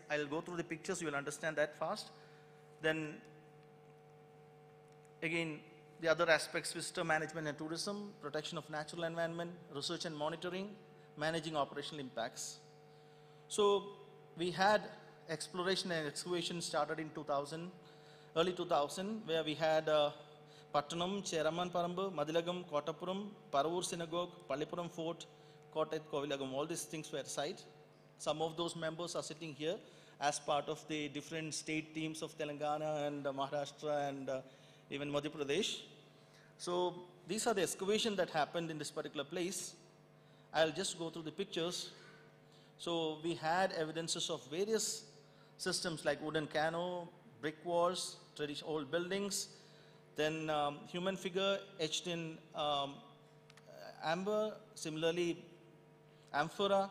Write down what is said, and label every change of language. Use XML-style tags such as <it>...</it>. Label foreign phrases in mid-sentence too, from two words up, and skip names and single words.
<en>I'll go through the pictures, you will understand that fast. Then, again, the other aspects, visitor management and tourism, protection of natural environment, research and monitoring, managing operational impacts. So we had exploration and excavation started in 2000, early 2000, where we had Pattanam, Cheraman Parambu, Madilagam, Kottapuram, Paravur Synagogue, Pallipuram Fort, Kottat, Kovilagam, all these things were site. Some of those members are sitting here as part of the different state teams of Telangana and Maharashtra and even Madhya Pradesh. So these are the excavation that happened in this particular place. I'll just go through the pictures. So we had evidences of various systems like wooden cano, brick walls, traditional old buildings, then human figure etched in amber, similarly amphora.</en>